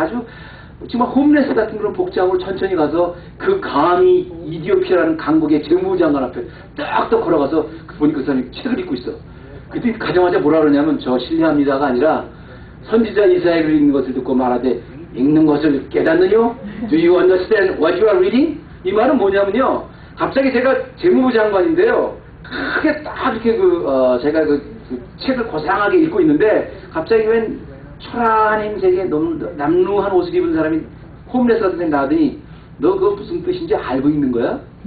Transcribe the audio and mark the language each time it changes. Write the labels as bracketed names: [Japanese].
[Korean] 아주 정말 홈레스 같은 그런 복장으로 천천히 가서 그 감히 이디오피아라는 강국의 재무장관 앞에 딱딱 걸어가서 보니까 그 사람이 책을 읽고 있어. 그때 가자마자 뭐라 그러냐면 저 실례합니다가 아니라 선지자 이사야를 읽는 것을 듣고 말하되 읽는 것을 깨닫느뇨? [English] Do you understand what you are reading? [Korean] 이 말은 뭐냐면요. 갑자기 제가 재무부 장관인데요. 크게 딱 이렇게 제가 그 책을 고상하게 읽고 있는데 갑자기 웬 초라한 행색에 남루한 옷을 입은 사람이 홈레스 같은 생 나더니 너 그거 무슨 뜻인지 알고 있는 거야?